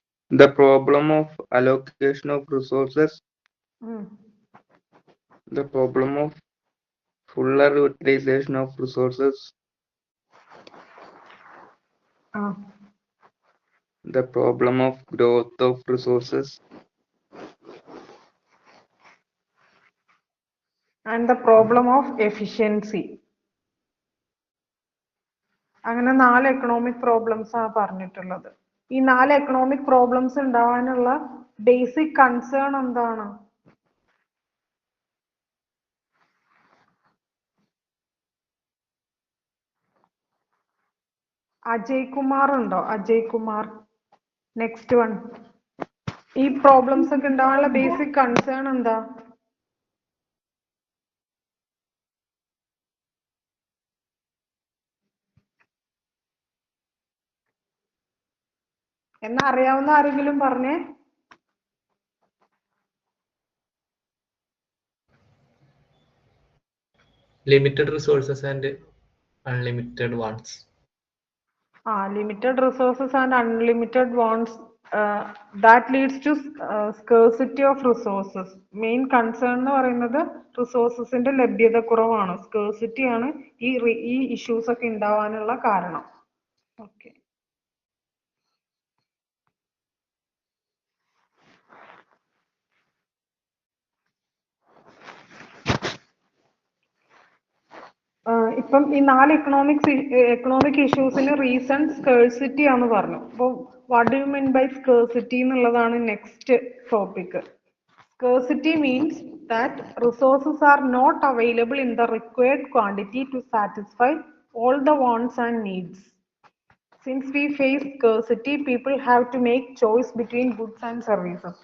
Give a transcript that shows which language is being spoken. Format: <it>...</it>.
<en>The problem of allocation of resources, the problem of fuller utilization of resources, the problem of growth of resources, and the problem of efficiency.</en> <ml>അങ്ങനെ 4 economic problems ആണ് പറഞ്ഞിട്ടുള്ളത്. ഈ 4 economic problems ഉണ്ടാവാനുള്ള basic concern എന്താണ്? അജയ് കുമാർ ഉണ്ടോ? Ajay Kumar, next one. ഈ problems ഒക്കെ ഉണ്ടാവാനുള്ള ബേസിക് കൺസേൺ എന്താ? എന്നാ അറിയാവുന്ന ആരെങ്കിലും പറഞ്ഞേ.</ml> <en>Limited resources and unlimited wants. Limited resources and unlimited wants that leads to scarcity of resources. Main concern</en> <ml>എന്ന് പറയുന്നത് റിസോഴ്സസിന്റെ ലഭ്യത കുറവാണ്, സ്കേഴ്സിറ്റി ആണ് ഈ ഇഷ്യൂസ് ഒക്കെ ഉണ്ടാവാനുള്ള കാരണം. ഓക്കെ, ഇപ്പം ഈ 4 എക്കണോമിക് ഇഷ്യൂസിന് റീസൺ സ്കേഴ്സിറ്റി ആണെന്ന് പറഞ്ഞു. അപ്പോൾ</ml> <en>what do you mean by scarcity</en> <ml>എന്നുള്ളതാണ്</ml> <en>Next topic. Scarcity means that resources are not available in the required quantity to satisfy all the wants and needs. Since we face scarcity, people have to make choice between goods and services.</en>